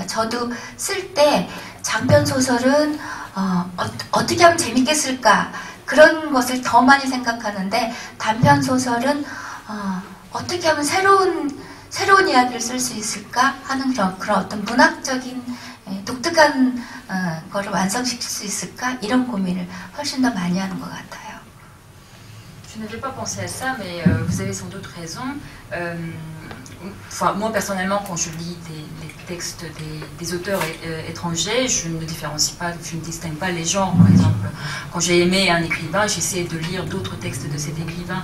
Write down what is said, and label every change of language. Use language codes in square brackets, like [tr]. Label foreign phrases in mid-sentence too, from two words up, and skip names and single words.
[ko] 저도 쓸 때 장편 소설은 어떻게 하면 재밌게 쓸까 그런 것을 더 많이 생각하는데 단편 소설은 어떻게 하면 새로운 이야기를 쓸 수 있을까 하는 그런 어떤 문학적인 독특한 거를 완성시킬 수 있을까 이런 고민을 훨씬 더 많이 하는 것 같아요. [fr] Je n'avais pas pensé à ça, mais vous avez sans doute raison. Moi, personnellement, quand je lis les textes des auteurs étrangers, je ne différencie pas, je ne distingue pas les genres. Par exemple, quand j'ai aimé un écrivain, j'essaie de lire d'autres textes de cet écrivain.